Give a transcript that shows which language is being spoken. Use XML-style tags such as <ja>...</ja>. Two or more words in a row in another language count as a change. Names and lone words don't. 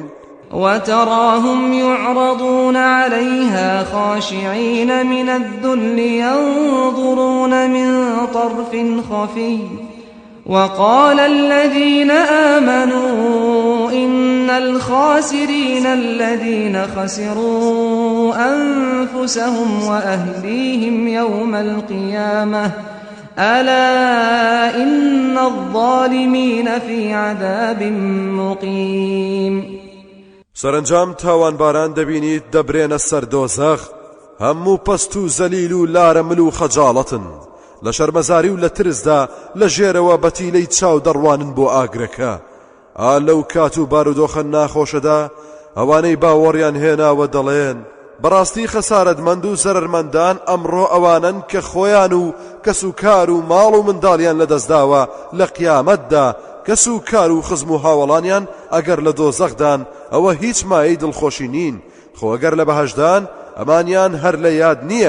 <ar>وتراهم يعرضون عليها خاشعين من الذل ينظرون من طرف خفي وقال الذين آمنوا إن الخاسرين الذين خسروا أنفسهم وأهليهم يوم القيامة ألا إن الظالمين في عذاب مقيم.</ar> <ckb>سەرنجام تاوانباران دەبینیت دەبرێنە سەر دۆزەخ هەموو پەست و زەلیل و لارەمل و خەجاڵەتن لە شەرمەزاری و لە ترسدا لە ژێرەوە بەتیلەی چاو دەڕوانن بۆ ئاگرەکە. لەو کات و بارودۆخە ناخۆشەدا ئەوانەی باوەڕیان هێناوە دەڵێن بەڕاستی خەسارەتمەند و زەرەرمەندان ئەمڕۆ ئەوانن کە خۆیان و کەس و کار و ماڵ و منداڵیان لەدەستداوە لە قیامەتدا کەس و کار و خزم و هاوڵانیان ئەگەر لە دۆزەخدان ئەوە هیچ مایەی دڵخۆشی نین خۆ ئەگەر لە بەهەشدان ئەمانیان هەر لە یاد نییە.</ckb>